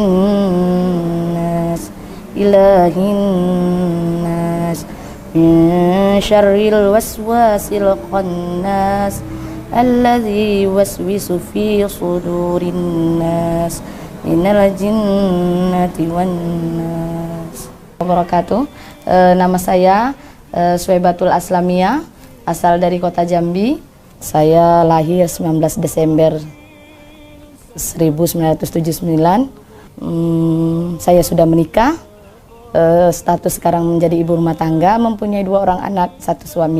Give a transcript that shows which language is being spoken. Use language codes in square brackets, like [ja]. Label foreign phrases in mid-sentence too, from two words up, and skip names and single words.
[ar] الناس إله الناس من شر الوسواس الخناس الذي يوسوس في صدور الناس من الجنة والناس. Wabarakatuh. [id] Nama saya Suwaibatul Aslamiyah, asal dari kota Jambi. Saya lahir 19 Desember 1979. Saya sudah menikah, status sekarang menjadi ibu rumah tangga, mempunyai 2 orang anak, 1 suami.